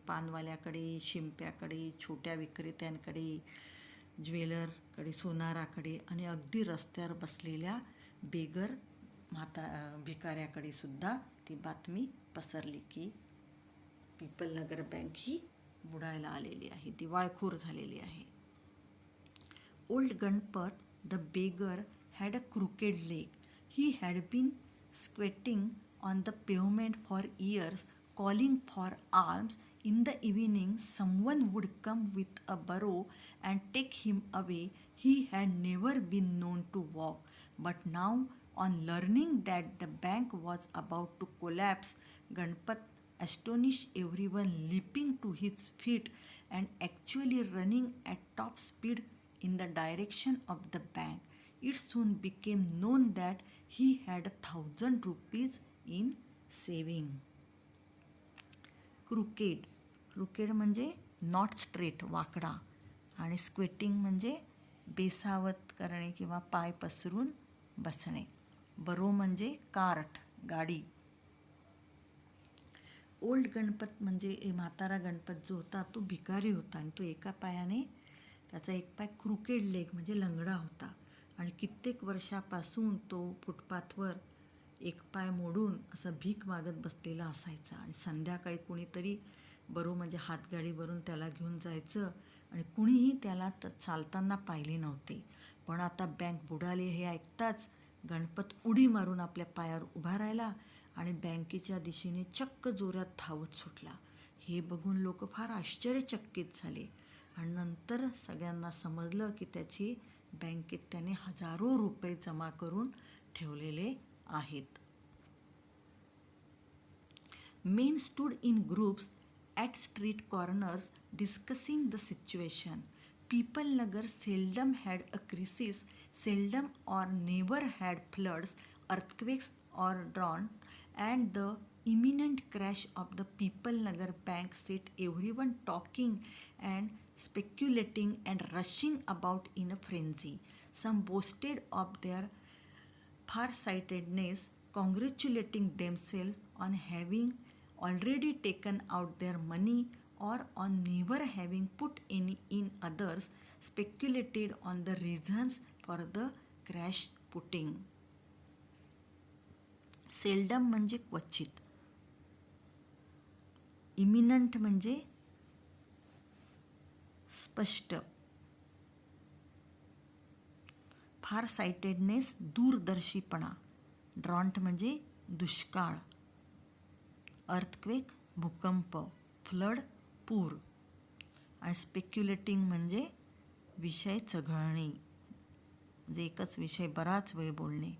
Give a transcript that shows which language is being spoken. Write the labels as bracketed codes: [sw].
[mr] पानवाल्याकडे, शिंप्याकडे, छोट्या विक्रेत्यांकडे, ज्वेलरकडे, सोनाराकडे आणि अगदी रस्त्यावर बसलेल्या बेगर भिकाऱ्याकडे सुद्धा ती बातमी पसरली की पीपल नगर बँक ही बुडायला आलेली आहे, दिवाळखोर झालेली आहे. [en] Old Ganpat the beggar had a crooked leg. He had been squatting on the pavement for years, calling for alms. In the evening, someone would come with a barrow and take him away. He had never been known to walk, but now, on learning that the bank was about to collapse, Ganpat astonished everyone, leaping to his feet and actually running at top speed in the direction of the bank. It soon became known that he had 1,000 rupees in saving. [mr] Crooked म्हणजे [en] not straight, [mr] वाकडा. आणि squatting म्हणजे बेसावत करणे किंवा पाय पसरून बसणे. बरो म्हणजे कार्ट, गाडी. ओल्ड गणपत म्हणजे म्हातारा गणपत जो होता तो भिकारी होता आणि तो एका पायाने, त्याचा एक पाय क्रुकेड लेग म्हणजे लंगडा होता. आणि कित्येक वर्षापासून तो फुटपाथवर एक पाय मोडून असं भीक मागत बसलेला असायचा. आणि संध्याकाळी कुणीतरी बरो म्हणजे हातगाडीवरून त्याला घेऊन जायचं आणि कुणीही त्याला चालताना पाहिले नव्हते. पण आता बँक बुडाली हे ऐकताच गणपत उडी मारून आपल्या पायावर उभा राहिला आणि बँकेच्या दिशेने चक्क जोरात धावत सुटला. हे बघून लोक फार आश्चर्यचकित झाले. आणि नंतर सगळ्यांना समजलं की त्याची बँकेत त्याने हजारो रुपये जमा करून ठेवलेले आहेत. [en] Men stood in groups at street corners discussing the situation. People Nagar seldom had a crisis, seldom or never had floods, earthquakes or drought, and the imminent crash of the People Nagar bank set everyone talking and speculating and rushing about in a frenzy. Some boasted of their farsightedness, congratulating themselves on having already taken out their money or on never having put any in. Others speculated on the reasons for the crash putting. [mr] Seldom म्हणजे क्वचित, eminent म्हणजे स्पष्ट, फार sightedness दूरदर्शीपणा, ड्रॉन्ट म्हणजे दुष्काळ, earthquake भूकंप, flood पूर, आणि स्पेक्युलेटिंग म्हणजे विषय चघळणे, म्हणजे एकच विषय बराच वेळ बोलणे.